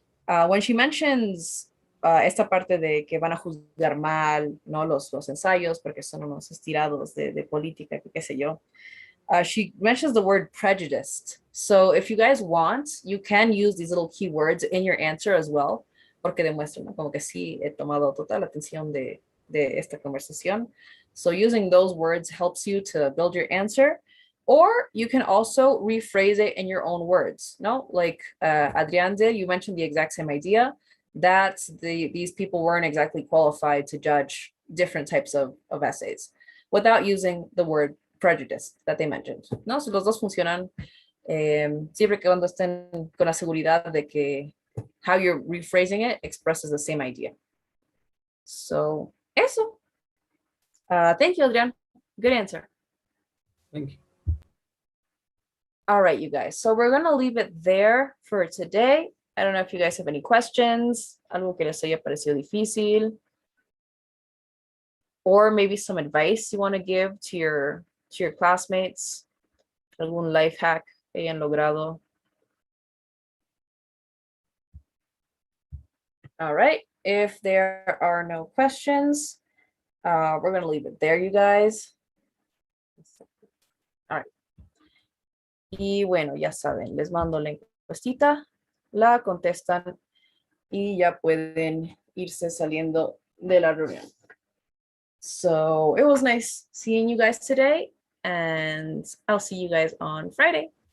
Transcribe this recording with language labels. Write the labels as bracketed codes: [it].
[en] When she mentions [es] esta parte de que van a juzgar mal, ¿no? Los ensayos porque son unos estirados de política, qué sé yo. [en] She mentions the word prejudiced. So if you guys want, you can use these little keywords in your answer as well, [es] porque demuestran, ¿no? Como que sí he tomado total atención de esta conversación. [en] So using those words helps you to build your answer. Or you can also rephrase it in your own words, no? Like Adrián did, you mentioned the exact same idea, that these people weren't exactly qualified to judge different types of essays without using the word prejudice that they mentioned, ¿no? [es] So los dos funcionan siempre que cuando estén con la seguridad de que [en] how you're rephrasing it expresses the same idea. So, eso. Thank you, Adrián. Good answer. Thank you. All right, you guys. So we're going to leave it there for today. I don't know if you guys have any questions. [es] Algo que les haya parecido difícil. [en] Or maybe some advice you want to give to your classmates. [es] Algún life hack que hayan logrado. [en] All right. If there are no questions, we're going to leave it there, you guys. All right. [es] Y bueno, ya saben, les mando la encuestita, la contestan y ya pueden irse saliendo de la reunión. [en] So it was nice seeing you guys today, and I'll see you guys on Friday.